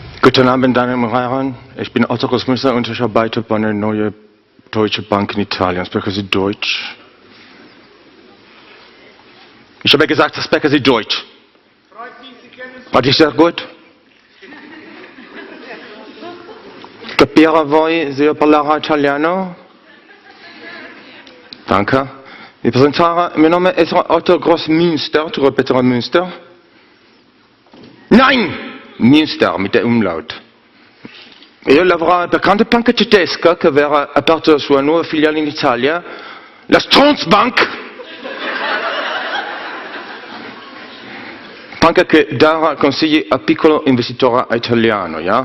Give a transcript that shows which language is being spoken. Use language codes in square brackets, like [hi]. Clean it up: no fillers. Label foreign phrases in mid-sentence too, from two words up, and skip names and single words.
[de] Guten Abend, Damen und Herren. Ich bin Otto Großmüller und ich arbeite bei einer neuen Deutsche Bank in Italien. Sprechen Sie Deutsch? Ich habe gesagt, sprechen Sie Deutsch. Hat ich sehr gut? [it] Capire voi se io parlare italiano? [de] Danke. [it] Mi presentare, il mio nome è Otto Großmünster, tu ripeterai Münster? [de] Nein! Münster mit der Umlaut. [it] Io lavoro per grande banca tedesca che verrà aperta la sua nuova filiale in Italia, la Stronsbank. Banca che darà consigli a piccolo investitore italiano. [en] Yeah?